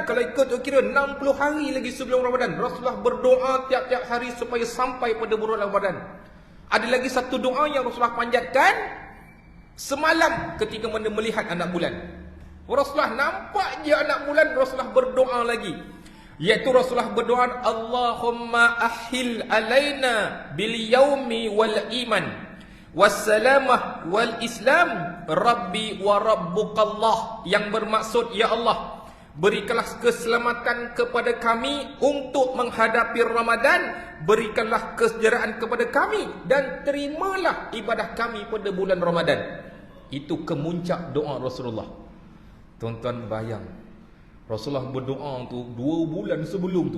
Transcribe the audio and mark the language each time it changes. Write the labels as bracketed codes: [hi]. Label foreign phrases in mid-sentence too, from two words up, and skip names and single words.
[ms] Kalau ikut kira 60 hari lagi sebelum Ramadan, Rasulullah berdoa tiap-tiap hari supaya sampai pada bulan Ramadan. Ada lagi satu doa yang Rasulullah panjatkan semalam ketika mana melihat anak bulan. Rasulullah nampak je anak bulan, Rasulullah berdoa lagi, iaitu Rasulullah berdoa, [ar] اللهم أهل علينا باليوم والإيمان والسلامة والإسلام ربي وربك الله, [ms] yang bermaksud, ya Allah berikanlah keselamatan kepada kami untuk menghadapi Ramadan, berikanlah kesejahteraan kepada kami, dan terimalah ibadah kami pada bulan Ramadan. Itu kemuncak doa Rasulullah. Tuan-tuan bayang, Rasulullah berdoa tu 2 bulan sebelum tu.